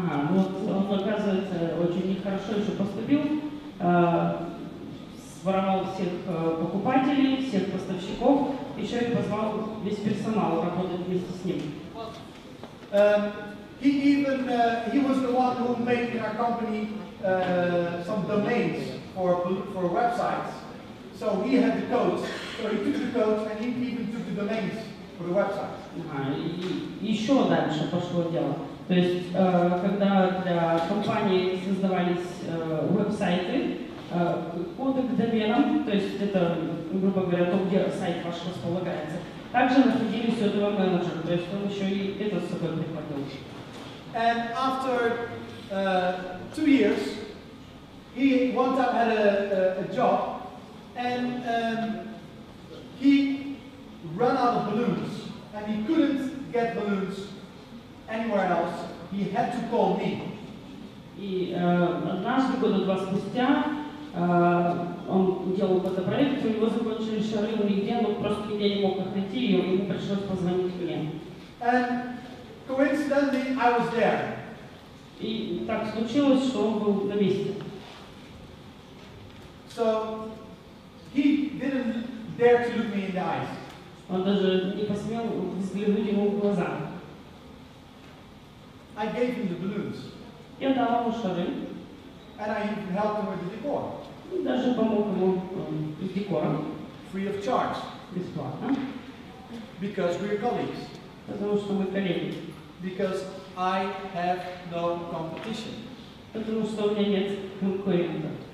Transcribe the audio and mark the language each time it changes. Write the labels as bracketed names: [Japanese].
[Russian] Вот он, оказывается, очень нехорошо еще поступил, своровал всех покупателей, всех поставщиков, еще и позвал весь персонал работать вместе с ним. [English] He was the one who made in our company some domains for websites. So he had the codes. So he took the codes and he even took the domains for the website. [Russian] И еще дальше пошло дело. То есть, когда для компании создавались веб-сайты, коды к доменам, то есть это, грубо говоря, то, где сайт ваш располагается, также находились у этого менеджера, то есть он еще и это с собой прихватил. [English] And after 2 years, he one time had a job, and he ran out of balloons, and he couldn't get balloons anywhere else. He had to call me. [Russian] И однажды, года 2 спустя, он делал какой-то проект, у него закончились шары нигде, но просто нигде не мог их найти, и ему пришлось позвонить мне. [English] And coincidentally, I was there. [Russian] И так случилось, что он был на месте. [English] So he didn't dare to look me in the eyes. [Russian] Он даже не посмел взглянуть ему в глаза. [English] I gave him the balloons. [Russian] Я дала ему шары. [English] And I even helped him with the decor. [Russian] И даже помог ему с декором. [English] Free of charge. [Russian] Бесплатно. [English] Because we're colleagues. [Russian] Потому что мы коллеги. [English] Because I have no competition. [Russian] Потому что у меня нет конкурента.